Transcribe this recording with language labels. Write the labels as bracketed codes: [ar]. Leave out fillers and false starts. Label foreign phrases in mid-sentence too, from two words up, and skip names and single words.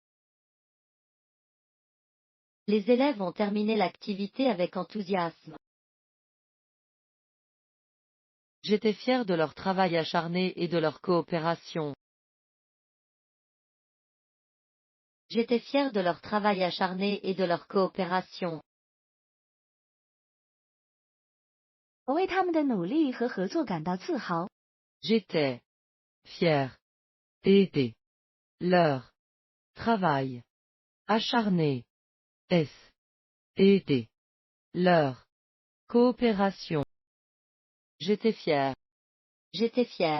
[fr] Les élèves ont terminé l'activité avec enthousiasme. J'étais fier de leur travail acharné et de leur coopération. J'étais fier de leur travail acharné et de leur coopération. [zh] 我为他们的努力和合作感到自豪。 [fr] J'étais fier et de leur travail acharné et de leur coopération. J'étais fier. J'étais fier.